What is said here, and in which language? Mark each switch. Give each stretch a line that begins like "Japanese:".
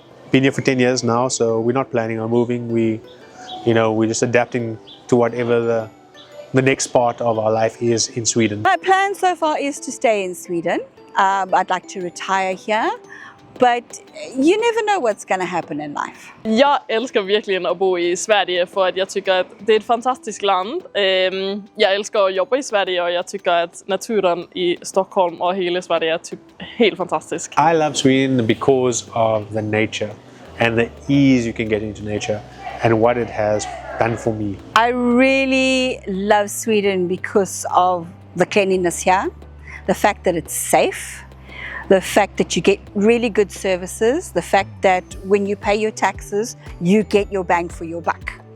English: Been here for 10 years now, so we're not planning on moving. We're just adapting to whatever the next part of our life is in Sweden. My plan so far is to stay in Sweden. I'd like to retire here. But you never know what's going to happen in life.
Swedish: Jag älskar verkligen att bo i Sverige för att jag tycker att det är ett fantastiskt land. Jag älskar att jobba i Sverige och jag tycker att naturen i Stockholm och hela Sverige är typ helt fantastisk.
English: I love Sweden because of the nature and the ease you can get into nature and what it has done for me. I really love Sweden because of the cleanliness here, the fact that it's safe, the fact that you get really good services, the fact that when you pay your taxes, you get your bang for your buck.